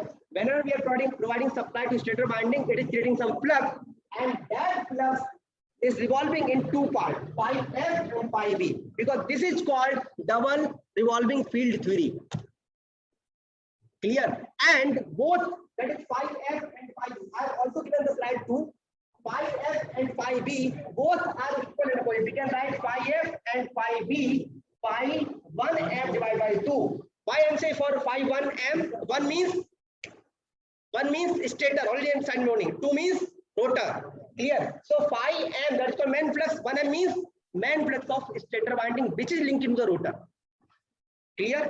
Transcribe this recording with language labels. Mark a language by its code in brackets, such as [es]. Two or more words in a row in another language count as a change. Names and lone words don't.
[en] Whenever we are providing supply to stator winding, it is creating some flux, and that flux is revolving in two parts, phi f and phi b, because this is called double revolving field theory. Clear? And both, that is phi f and phi b, I have also given the slide too. Phi f and phi b both are equal and opposite. We can write phi f and phi b, phi 1m divided by 2. Why I'm saying for phi 1m? 1 means stator, already I'm sign morning. 2 means rotor. Clear? So phi m, that's called main flux. 1m means main flux of stator winding, which is linked to the rotor. Clear?